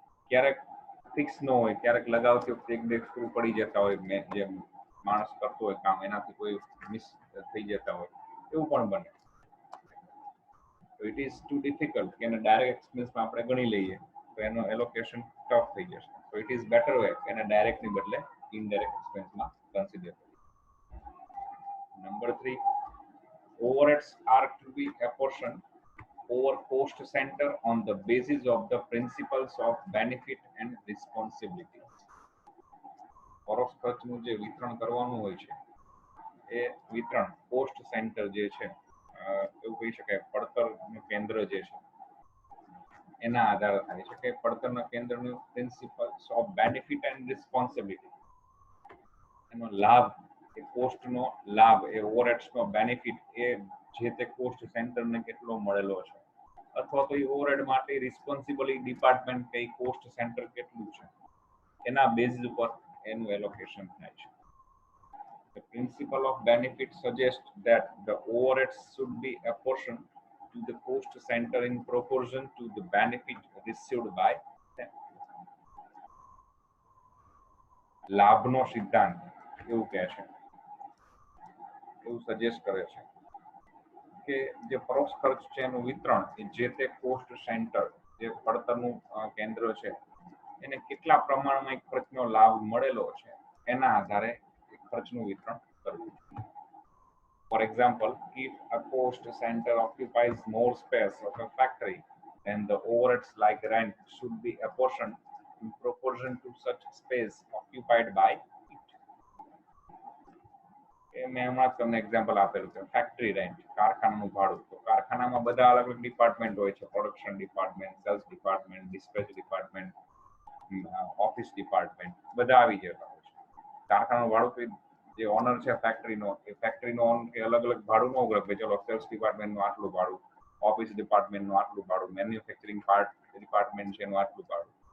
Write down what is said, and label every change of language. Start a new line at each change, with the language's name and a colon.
Gujarati: ક્યારેક ફિક્સ ન હોય, ક્યારેક લગાવતી વખતે 1-2 સ્ક્રૂ પડી જતા હોય, જે માણસ કરતો હોય કામ એનાથી કોઈ મિસ થઈ જતા હોય, એવું પણ બને. તો
English: it is too difficult
Gujarati: કે એને ડાયરેક્ટ એક્સપેન્સમાં આપણે ગણી લઈએ તો એનો એલોકેશન ટફ થઈ જશે.
English: So it is better way
Gujarati: એને ડાયરેક્ટની બદલે ઇનડાયરેક્ટ એક્સપેન્સમાં કન્સિડર કરીએ. Number 3,
English: overheads are to be apportioned over cost center on the basis of the principles of benefit and responsibility.
Gujarati: પરોક્ષ ખર્ચનું જે વિતરણ કરવાનું હોય છે એ વિતરણ કોસ્ટ સેન્ટર જે છે, એવું કહી શકાય પડતરનું કેન્દ્ર જે છે એના આધારે થાય છે કે પડતરના કેન્દ્રનું
English: principles of benefit and responsibility,
Gujarati: એનો લાભ, એ કોસ્ટનો લાભ, એ ઓવરહેડ્સનો બેનિફિટ એ જે તે કોસ્ટ સેન્ટરને કેટલો મળેલો છે, અથવા તો એ ઓવરહેડ માટે રિસ્પોન્સિબલ ડિપાર્ટમેન્ટ કે કોસ્ટ સેન્ટર કેટલું છે એના બેઝિસ ઉપર એનું એલોકેશન થાય છે.
English: The principle of benefit suggests that the overheads should be apportioned to the cost center in proportion to the benefit received by them.
Gujarati: લાભનો સિદ્ધાંત એવું કહે છે, એવું સજેસ્ટ કરે છે કે જે પરોક્ષ ખર્ચ છે એનું વિતરણ એ જે તે કોસ્ટ સેન્ટર, જે પડતરનું કેન્દ્ર છે એને કેટલા પ્રમાણમાં ખર્ચનો લાભ મળેલો છે એના આધારે ખર્ચનું વિતરણ કરવું.
English: For example, if a cost center occupies more space of a factory, then the overheads like rent should be apportioned in proportion to such space occupied by it.
Gujarati: મેં હમણાં તમને એક્ઝામ્પલ આપેલું છે ફેક્ટરી રેન્ટ, કારખાનાનું ભાડું. તો કારખાનામાં બધા અલગ અલગ ડિપાર્ટમેન્ટ હોય છે, production department, cells department, dispatch department, office department, બધા આવી જતા હોય છે. કારખાનાનું ભાડું જે ઓનર છે ફેક્ટરીનો, એ ફેક્ટરીનો ઓનર કે અલગ અલગ ભાડું ન ઉઘરાવે કે ચલો સેલ્સ ડિપાર્ટમેન્ટનું આટલું ભાડું, ઓફિસ ડિપાર્ટમેન્ટનું આટલું ભાડું, મેન્યુફેક્ચરિંગ પાર્ટ ડિપાર્ટમેન્ટ છે એનું આટલું ભાડું.